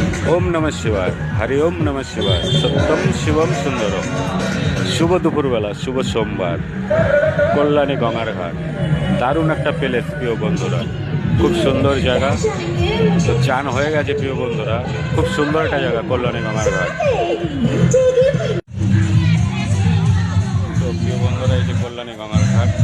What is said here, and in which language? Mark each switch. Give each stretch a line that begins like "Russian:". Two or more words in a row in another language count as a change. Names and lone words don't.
Sanskrit: ওম নমঃ শিবায়, হরি ওম নমঃ শিবায়, সত্যম শিবম সুন্দরম।
Bangla: শুভ দুপুরবেলা, শুভ সোমবার, কল্যাণী গঙ্গার ঘাট। দারুণ একটা প্লেস প্রিয় বন্ধুরা, খুব সুন্দর জায়গা। তো চান হয়ে গেছে প্রিয় বন্ধুরা, খুব সুন্দর একটা জায়গা কল্যাণী গঙ্গার ঘাট। তো প্রিয় বন্ধুরা, এই যে কল্যাণী গঙ্গার ঘাট।